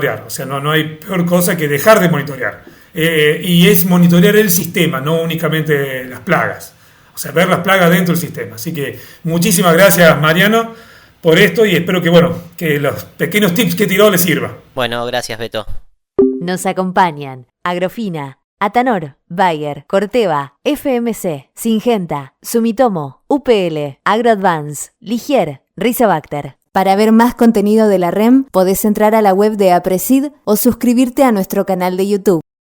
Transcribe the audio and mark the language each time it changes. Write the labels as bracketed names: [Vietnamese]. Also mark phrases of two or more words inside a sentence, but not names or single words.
[Spanish] O sea, no hay peor cosa que dejar de monitorear. Y es monitorear el sistema, no únicamente las plagas. O sea, ver las plagas dentro del sistema. Así que muchísimas gracias, Mariano, por esto y espero que los pequeños tips que tiró les sirva. Bueno, gracias, Beto. Nos acompañan Agrofina, Atanor, Bayer, Corteva, FMC, Syngenta, Sumitomo, UPL, AgroAdvance, Ligier, Rizobacter. Para ver más contenido de la REM, podés entrar a la web de Aprecid o suscribirte a nuestro canal de YouTube.